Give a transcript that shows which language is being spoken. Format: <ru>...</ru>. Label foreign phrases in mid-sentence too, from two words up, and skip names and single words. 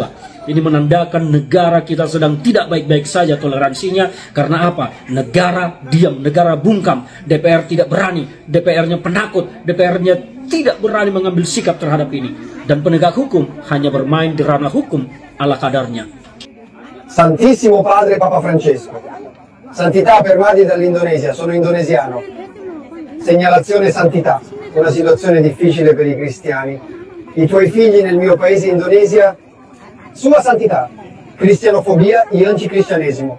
<id>Ini menandakan negara kita sedang tidak baik-baik saja toleransinya. Karena apa? Negara diam, negara bungkam. DPR tidak berani, DPR-nya penakut, DPR-nya tidak berani mengambil sikap terhadap ini. Dan penegak hukum hanya bermain di ranah hukum ala kadarnya.</id> <it>Santissimo Padre Papa Francesco, santità permati dall'Indonesia, sono indonesiano. Segnalazione santità, una situazione difficile per i cristiani. I tuoi figli nel mio paese Indonesia, sua santità, cristianofobia e anticristianesimo.</it>